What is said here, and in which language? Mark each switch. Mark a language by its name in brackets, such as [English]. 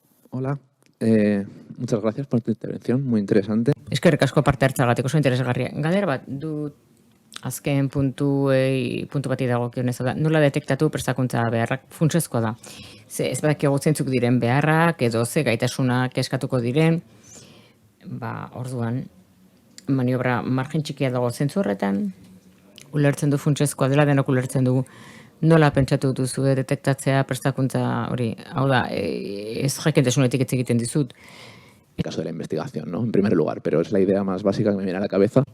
[Spanish] Hola, muchas gracias por tu intervención, muy interesante. [Basque] Eskerrik asko parte hartzagatik oso interesgarria. Galdera bat dut azken puntu bati dagokionez da. Nola detektatu prestakuntza beharrak funtsezkoa da. Ze ez badakigu zeintzuk diren beharrak edo ze gaitasunak eskatuko diren. Orduan maniobra margen txikia dago zentzu horretan. Ulertzen du funtsezkoa dela, denok ulertzen dugu. Nola pentsatu duzu detektatzea prestakuntza hori? Hau da, ez jakintasunetik hitz egiten dizut. [Spanish] En el caso de la investigación, ¿no? En primer lugar, pero es la idea más básica que me viene a la cabeza.